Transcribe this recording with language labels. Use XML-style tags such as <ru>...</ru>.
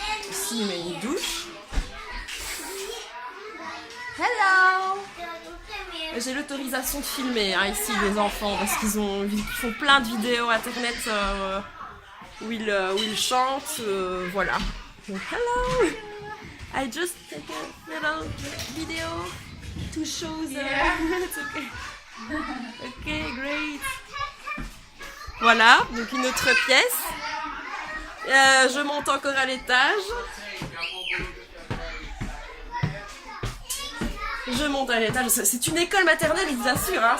<fr>Ici, mais une douche. Hello! J'ai l'autorisation de filmer ici les enfants parce qu'ils font plein de vidéos internet où ils chantent, voilà. Donc, hello!</fr> <en>I just take a little video to show the... It's okay. Okay, great.</en> <fr>Voilà, donc une autre pièce. Je monte encore à l'étage. Je monte à l'étage. C'est une école maternelle, ils vous assurent, hein.</fr>